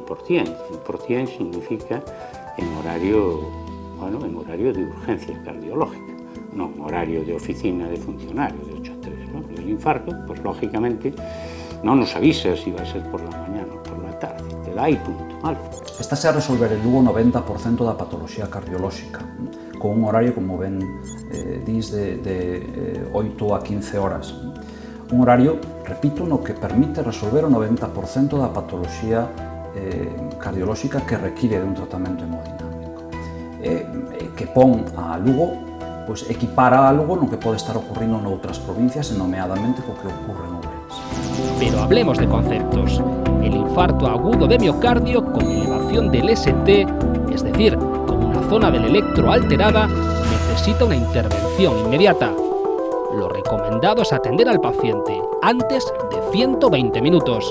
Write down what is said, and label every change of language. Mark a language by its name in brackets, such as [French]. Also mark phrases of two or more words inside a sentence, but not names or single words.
[Spanish] 100% significa en horario... Bueno, en horario de urgencia cardiológica, no en horario de oficina de funcionario, de 8 a 3. ¿No? El infarto, pues lógicamente, no nos avisa si va a ser por la mañana o por la tarde, te da y punto. ¿Vale? [Galician] Estase a resolver en Lugo 90% da patoloxía cardiolóxica, con un horario, como ben dis, de 8 a 15 horas. Un horario, repito, no que permite resolver o 90% da patoloxía cardiolóxica que require de un tratamento hemodinámico. Que pon a Lugo, pues equipara a Lugo no que pode estar ocurrindo noutras provincias, e nomeadamente co que ocurre en Ourense. [Spanish] Pero hablemos de conceptos. El infarto agudo de miocardio con elevación del ST, es decir, con una zona del electro alterada, necesita una intervención inmediata. Lo recomendado es atender al paciente antes de 120 minutos.